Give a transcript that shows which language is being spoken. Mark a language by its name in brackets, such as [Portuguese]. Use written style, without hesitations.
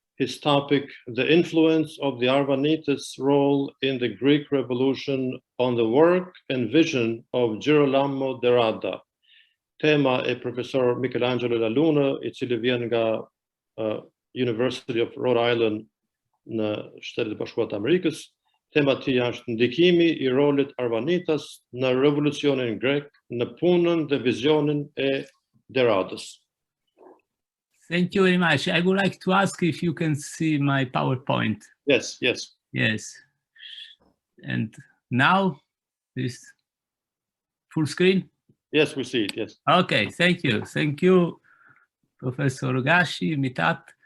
[English] His topic, the influence of the Arvanites' role in the Greek Revolution on the work and vision of Girolamo De Rada. [Albanian] Tema e Professor Michelangelo La Luna, I cili vjen nga University of Rhode Island në Shtetet e Bashkuara të Amerikës. Tema e tij është ndikimi I rolit Arvanitas në revolucionin grek në punën dhe vizionin e De Radës. [English] Thank you very much. I would like to ask if you can see my PowerPoint. Yes, yes. Yes. And now this full screen? Yes, we see it, yes. Okay, thank you. Thank you, Professor Gashi, Mitat.